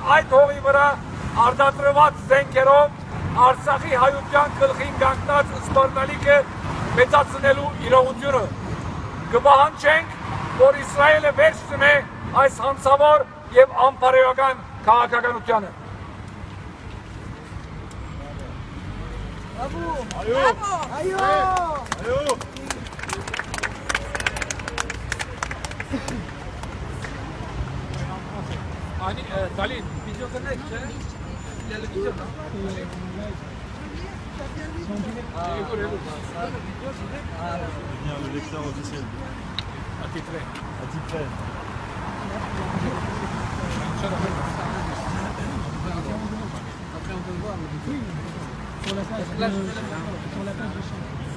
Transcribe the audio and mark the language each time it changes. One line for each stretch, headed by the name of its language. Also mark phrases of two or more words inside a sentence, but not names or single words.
Armenian: այդ հողի վրա արտադրված զենքերով Արցախի հայության գլխին կանգնած սպառնալիքը մեծացնելու իրողությունը։ Կպահանջենք, որ Իսրայելը վերջ դնե այս հանցավոր եւ անբարոյական քաղաքականությանը։ Hani Talin,
English: video connect, television.
French: Le lecteur officiel. Attitré. Attitré. Après on peut le voir, mais oui, sur la page, sur la page de champ.